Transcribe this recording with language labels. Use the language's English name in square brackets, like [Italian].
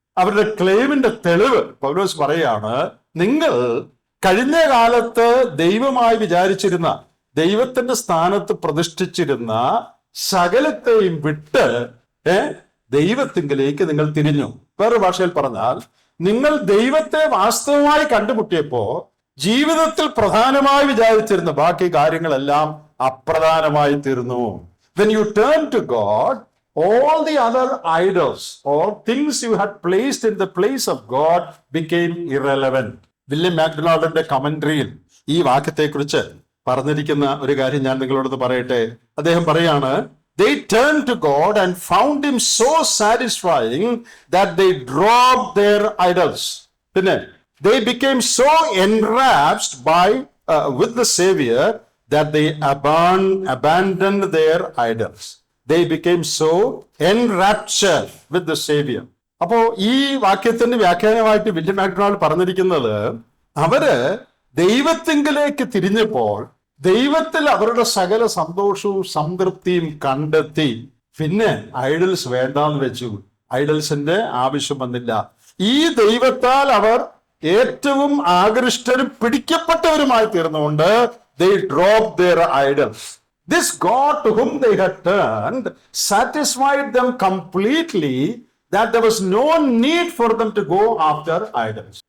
[Malayalam] അവരുടെ ക്ലെയിമിന്റെ തെളിവ് പൗലോസ് പറയാണ്, നിങ്ങൾ കഴിഞ്ഞ കാലത്ത് ദൈവമായി വിചാരിച്ചിരുന്ന, ദൈവത്തിന്റെ സ്ഥാനത്ത് പ്രതിഷ്ഠിച്ചിരുന്ന സകലത്തെയും വിട്ട് ദൈവത്തിങ്കിലേക്ക് നിങ്ങൾ തിരിഞ്ഞു. വേറെ ഭാഷയിൽ പറഞ്ഞാൽ, നിങ്ങൾ ദൈവത്തെ വാസ്തവമായി കണ്ടുമുട്ടിയപ്പോ ജീവിതത്തിൽ പ്രധാനമായി വിചാരിച്ചിരുന്ന ബാക്കി കാര്യങ്ങളെല്ലാം അപ്രധാനമായി തീർന്നു. [English] When you turn to God, all the other idols or things you had placed in the place of God became irrelevant. [Malayalam] William മാക്ഡൊണാൾഡിന്റെ കമന്ററിയിൽ ഈ വാക്യത്തെക്കുറിച്ച് പറഞ്ഞിരിക്കുന്ന ഒരു കാര്യം ഞാൻ നിങ്ങളോട് പറയട്ടെ. അദ്ദേഹം പറയാണ്, [English] they turned to God and found him so satisfying that they dropped their idols. [Malayalam] പിന്നെ [English] they became so enraptured with the Savior that they abandoned their idols. They became so enraptured with the Savior. [Malayalam] അപ്പോ ഈ വാക്യത്തിന്റെ വ്യാഖ്യാനമായിട്ട് William MacDonald പറഞ്ഞിരിക്കുന്നത്, അവര് ദൈവത്തിങ്കിലേക്ക് തിരിഞ്ഞപ്പോൾ ദൈവത്തിൽ അവരുടെ സകല സന്തോഷവും സംതൃപ്തിയും കണ്ടെത്തി. പിന്നെ ഐഡൽസ് വേണ്ടാന്ന് വെച്ചു. ഐഡൽസിന്റെ ആവശ്യം വന്നില്ല. ഈ ദൈവത്താൽ അവർ ഏറ്റവും ആകൃഷ്ടരും പിടിക്കപ്പെട്ടവരുമായി തീർന്നുകൊണ്ട് [English] they dropped their idols. This God to whom they had turned satisfied them completely that there was no need for them to go after idols.